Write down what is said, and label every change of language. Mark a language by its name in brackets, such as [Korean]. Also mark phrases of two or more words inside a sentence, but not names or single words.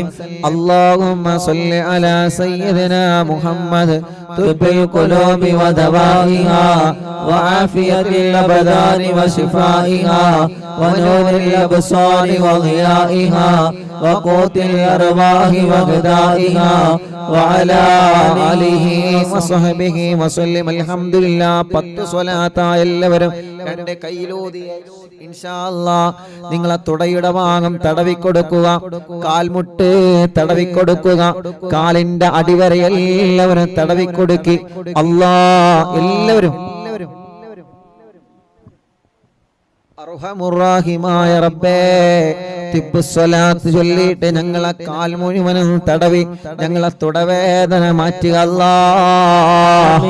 [Arabic] اللهم صل على سيدنا محمد طب القلوب ودوائها وعافية الأبدان وشفائها ونور الأبصار وضيائها وقوت الأرواح وغذائها وعلى آله وصحبه وسلم. [Malayalam] അൽഹംദുലില്ലാ. 10 സ്വലാത്ത് എല്ലാവരും രണ്ട് കൈയിലൂതി [Arabic] إن شاء الله [Malayalam] നിങ്ങളെ തുടയുടെ ഭാഗം തടവിക്കൊടുക്കുക, കാൽമുട്ട് തടവിക്കൊടുക്കുക, കാലിന്റെ അടിവരെ എല്ലാവരും തടവിക്കൊടുക്കി. എല്ലാവരും അർഹമുർറാഹിമായ റബ്ബേ തിബ്ബുസ്സലാത്ത് ചൊല്ലിയിട്ട് ഞങ്ങളെ കാൽ മുഴുവനും തടവി ഞങ്ങളെ തുടവേദന മാറ്റുക അല്ലാഹ്.